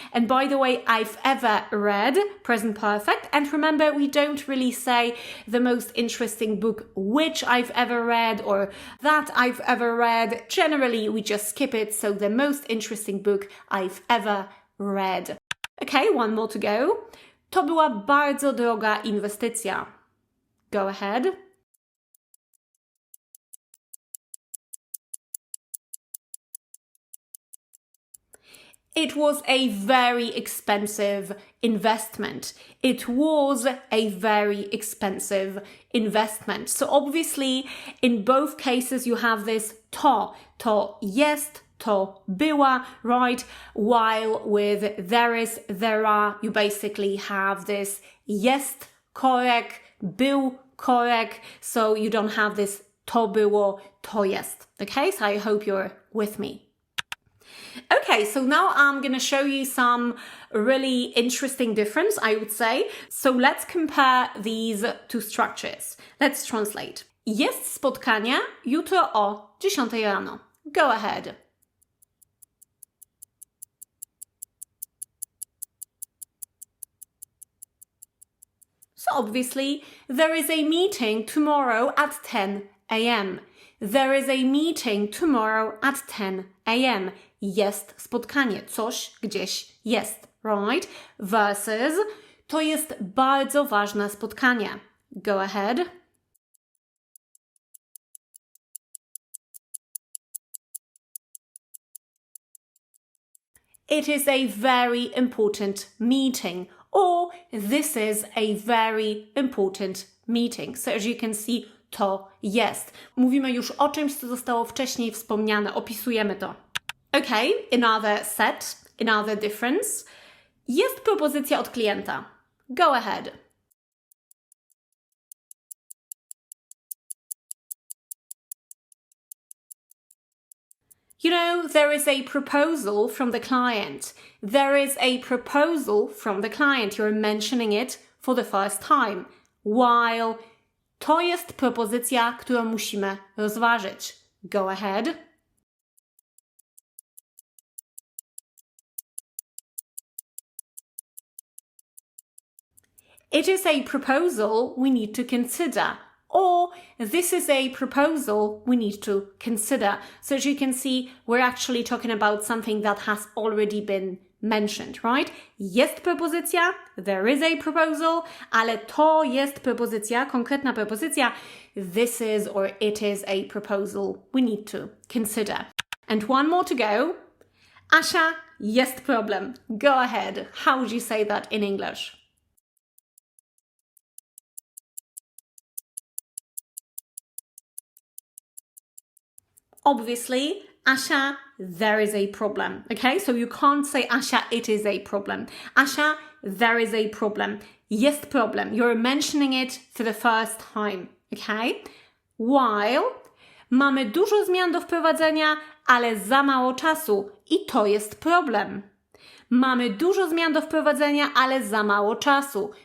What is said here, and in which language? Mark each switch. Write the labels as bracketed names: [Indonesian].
[English] And by the way, I've ever read, present perfect. And remember, we don't really say the most interesting book which I've ever read or that I've ever read. Generally, we just skip it. So the most interesting book I've ever read. Okay, one more to go. [Polish] To była bardzo droga inwestycja. [English] Go ahead. It was a very expensive investment. It was a very expensive investment. So obviously, in both cases, you have this to. [Polish] To jest, to była, [English] right? While with there is, there are, you basically have this [Polish] jest korek, był korek. [English] So you don't have this [Polish] to było, to jest. [English] Okay, so I hope you're with me. Okay, so now I'm going to show you some really interesting difference, I would say. So let's compare these two structures. Let's translate. [Polish] Jest spotkanie jutro o 10 rano. [English] Go ahead. So obviously, there is a meeting tomorrow at 10 a.m. There is a meeting tomorrow at 10 a.m. [Polish] Jest spotkanie. Coś gdzieś jest, [English] right? [Polish] Versus to jest bardzo ważne spotkanie. [English] Go ahead. It is a very important meeting. Or this is a very important meeting. So as you can see, [Polish] to jest. Mówimy już o czymś, co zostało wcześniej wspomniane. Opisujemy to. [English] Okay, another set, another difference. [Polish] Jest propozycja od klienta. [English] Go ahead. You know, there is a proposal from the client. There is a proposal from the client. You're mentioning it for the first time. [Polish] While to jest propozycja, którą musimy rozważyć. [English] Go ahead. It is a proposal we need to consider. Or this is a proposal we need to consider. So as you can see, we're actually talking about something that has already been mentioned, right? [Polish] Jest propozycja, [English] there is a proposal, [Polish] ale to jest propozycja, konkretna propozycja. [English] This is or it is a proposal we need to consider. And one more to go. Asia, [Polish] jest problem. [English] Go ahead. How would you say that in English? Obviously, Asia, there is a problem. Okay, so you can't say Asia, it is a problem. Asia, there is a problem. [Polish] Jest problem. [English] You're mentioning it for the first time. Okay? [Polish] While mamy dużo zmian do wprowadzenia, ale za mało czasu. I to jest problem. Mamy dużo zmian do wprowadzenia, ale za mało czasu.